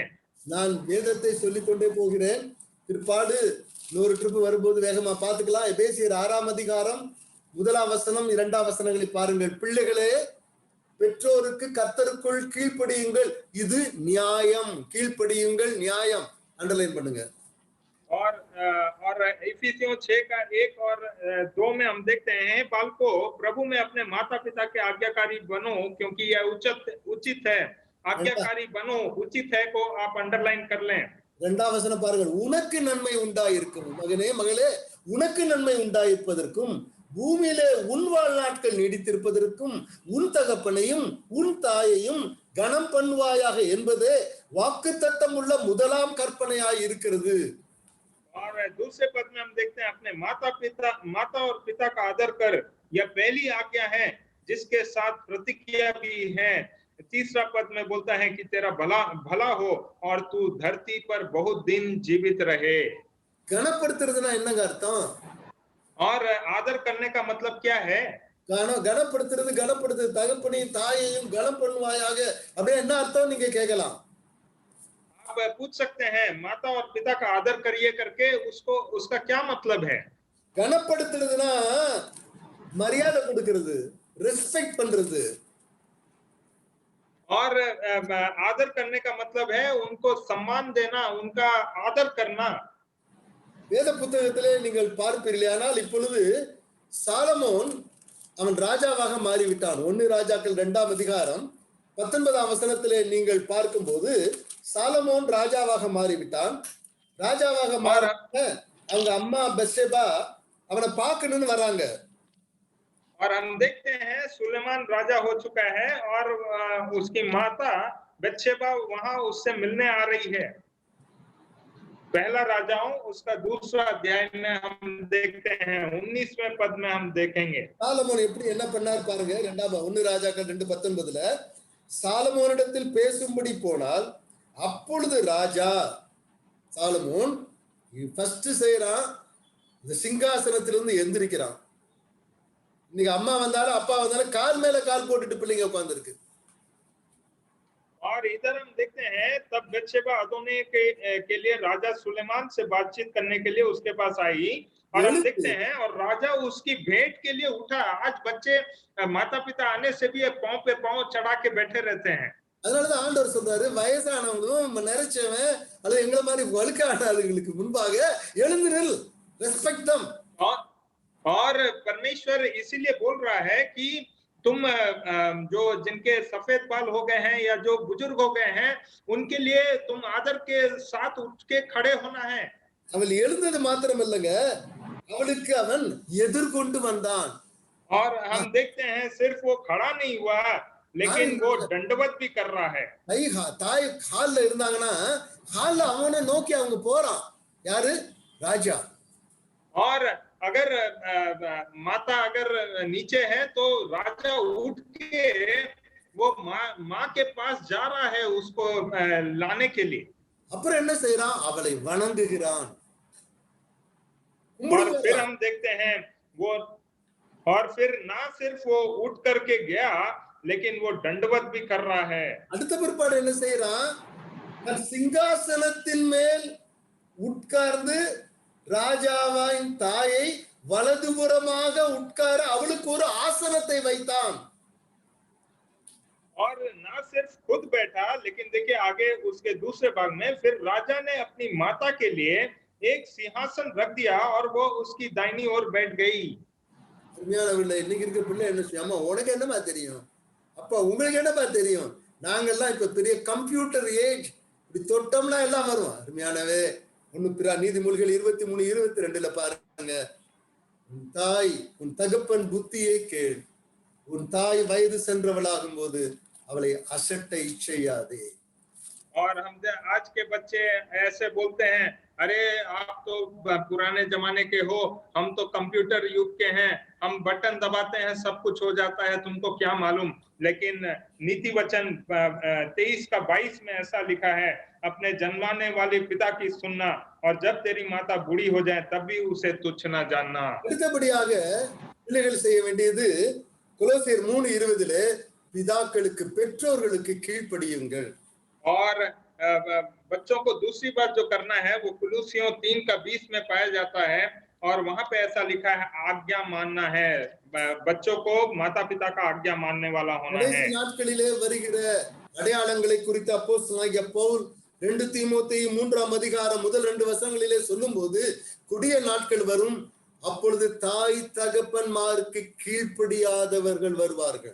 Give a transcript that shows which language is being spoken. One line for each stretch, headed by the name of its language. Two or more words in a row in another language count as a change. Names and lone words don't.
Tamil: நான் வேதத்தை சொல்லிக்கொண்டே போகிறேன். பிற்பாடு இன்னொரு ட்ரிப் வரும்போது வேகமா பார்த்துக்கலாம். எபேசியர் 6ஆம் அதிகாரம் 1ஆம் வசனம் 2ஆம் வசனங்களை பாருங்கள். பிள்ளைகளே, பெற்றோருக்கு கர்த்தருக்குள் கீழ்ப்படியுங்கள், இது நியாயம். கீழ்ப்படியுங்கள், நியாயம். அண்டர்லைன் பண்ணுங்க.
Hindi: और इफिसियों 6 का 1 और 2 में हम देखते हैं, बालकों प्रभु में अपने माता पिता के आज्ञाकारी बनो, क्योंकि यह उचित है. आज्ञाकारी बनो, उचित है को आप अंडरलाइन कर लें.
Tamil: 2ஆம் வசனம் பாருங்கள். உனக்கு நன்மை உண்டாயிருக்கும் மகனே, மகளே, உனக்கு நன்மை உண்டாயிருப்பதற்கும் பூமியிலே உன் வாழ்நாட்கள் நீடித்திருப்பதற்கும் உன் தகப்பனையும் உன் தாயையும் கனம் பண்ணுவாயாக என்பதே வாக்குத்தத்தம் உள்ள முதலாம் கற்பனையாய் இருக்கிறது.
Hindi: और दूसरे पद में हम देखते हैं, अपने माता और पिता का आदर कर, यह पहली आज्ञा है जिसके साथ प्रतिज्ञा भी है. तीसरा पद में बोलता है कि तेरा भला हो और तू धरती पर बहुत दिन जीवित रहे.
Tamil: கனப்படுத்துறதுனா என்னங்க அர்த்தம்?
Hindi: और आदर करने का मतलब क्या है?
Tamil: கனப்படுத்துறது தகப்பனையும் தாயையும் கனம் பண்ணுவாயாக அப்படியே என்ன அர்த்தம் நீங்க கேட்கலாம்.
Hindi: आप पूछ सकते हैं माता और पिता का आदर करिए करके उसको उसका क्या मतलब है?
Tamil: கனப்படுத்துறதுன்னா மரியாதை கொடுக்கிறது, ரெஸ்பெக்ட் பண்றது.
Hindi: और आदर करने का मतलब है उनको सम्मान देना, उनका आदर करना.
Tamil: வேத புத்தகத்திலே நீங்கள் பார்ப்பீர்களே, ஆனால் இப்பொழுது சாலமோன் அவன் ராஜாவாக மாறிவிட்டான். 1 ராஜாக்கள் 2ஆம் அதிகாரம் 19ஆம் வசனத்திலே நீங்கள் பார்க்கும்போது சாலமோன் ராஜாவாக மாறிவிட்டான். ராஜாவாக மாற அவங்க அம்மா பெத்ஷெபா அவனை பார்க்கணும்னு வராங்க.
Hindi: और हम देखते हैं सुलेमान राजा हो चुका है और उसकी माता बेतशेबा वहां उससे मिलने आ रही है. पहला राजाओं उसका दूसरा अध्याय में हम देखते हैं, 19वें पद में हम देखेंगे.
Tamil: சாலமோன் எப்படி என்ன பண்ணார் பாருங்க. 1 ராஜாக்கள் 2:19 சாலமோனிடத்தில் பேசும்படி போனால் அப்பொழுது ராஜா சாலமோன் ஃபர்ஸ்ட் செய்யறான், இந்த சிங்காசனத்திலிருந்து எந்திரிக்கிறான். இன்னைக்கு அம்மா வந்தாலும் அப்பா வந்தாலும் கால் மேல கால் போட்டுட்டு பிள்ளைங்க உட்கார்ந்து இருக்கு.
Hindi: और इधर हम देखते हैं तब बेतशेबा अदोनी के लिए राजा सुलेमान से बातचीत करने के लिए उसके पास आई और हम देखते हैं और राजा उसकी भेंट के लिए उठा. आज बच्चे माता पिता आने से भी पांव पे पांव चढ़ा के बैठे रहते हैं.
Tamil: அதனாலதான் ஆண்டவர் சொல்றாரு, வயசானவங்களும் நிறைச்சவன் அல்லது எங்களை மாதிரி வழுக்காடுகளுக்கு முன்பாக எழுந்து நில்,
English: respect them.
Hindi: और परमेश्वर इसीलिए बोल रहा है कि तुम जो जिनके सफेद बाल हो गए हैं या जो बुजुर्ग हो गए हैं उनके लिए तुम आदर के साथ उठ के खड़े होना है.
Tamil: அவள் எழுந்தது மாத்திரம் இல்லைங்க, அவளுக்கு அவன் எதிர்கொண்டு வந்தான். और हम देखते हैं सिर्फ वो खड़ा नहीं हुआ लेकिन वो दंडवत भी कर रहा है. தாய் கால்ல இருந்தாங்கன்னா கால்ல அவனை நோக்கி அவங்க போறான். யாரு? ராஜா.
Hindi: और अगर माता अगर नीचे है तो राजा उठ के वो माँ के पास जा रहा है उसको लाने के लिए.
Tamil: அப்புறம் என்ன செய்யறான்? அவளை வணங்குகிறான்.
Hindi: और फिर हम देखते हैं वो और फिर ना सिर्फ वो उठ करके गया लेकिन वो दंडवत भी कर रहा है.
Tamil: அடுத்த பிற்பாடு என்ன செய்யறான்? சிங்காசனத்தின் மேல் உட்கார்ந்து ராஜாவின் தாயை வலதுபுறமாக உட்கார அவளுக்கு ஒரு ஆசனத்தை வைத்தான்.
Hindi: और ना सिर्फ खुद बैठा लेकिन देखिए आगे उसके दूसरे भाग में फिर राजा ने अपनी माता के लिए एक सिंहासन रख दिया और वो उसकी दाहिनी ओर बैठ गई.
Tamil: இன்னைக்கு இருக்க பிள்ளை என்ன செய்யாம, உனக்கு என்னமா தெரியும், அப்பா உங்களுக்கு என்னப்பா தெரியும், நாங்கெல்லாம் இப்ப பெரிய
English: computer age,
Tamil: இப்படி தொட்டோம்னா எல்லாம் வரும். அருமையானவே, நீதிமொழிகள் 23:22 பாருங்க, உன் தாய் உன் தகப்பன் புத்தியை கேள், உன் தாய் வயது சென்றவளாகும் போது அவளை அசட்டை செய்யாதே.
Hindi: और हम आज के बच्चे ऐसे बोलते हैं, अरे आप तो पुराने जमाने के हो, हम तो कंप्यूटर युग के हैं, हम बटन दबाते हैं सब कुछ हो जाता है, तुमको क्या मालूम. लेकिन नीति वचन 23:22 में ऐसा लिखा है, अपने जन्माने वाले पिता की सुनना और जब तेरी माता बूढ़ी हो जाए तब भी उसे तुच्छ न जानना.
Tamil: அடுத்தபடியாக பிள்ளைகள் செய்ய வேண்டியது கொலோசியர் 3:20 பிதாக்களுக்கு பெற்றோர்களுக்கு கீழ்ப்படியுங்கள்.
Hindi: और बच्चों को दूसरी बात जो करना है वो कुलूसियों 3:20 में पाया जाता है और वहां पे ऐसा लिखा है आज्ञा मानना है. बच्चों को माता पिता का आज्ञा मानने वाला होना है.
Tamil: நாட்களிலே வருகிற அடையாளங்களை குறித்து அப்போஸ்தலனாகிய பவுல் 2 தீமோத்தேயு 3ஆம் அதிகாரம் முதல் 2 வசனங்களிலே சொல்லும்போது, கொடிய நாட்கள் வரும், அப்பொழுது தாய் தகப்பன்மாருக்கு கீழ்ப்படியாதவர்கள் வருவார்கள்.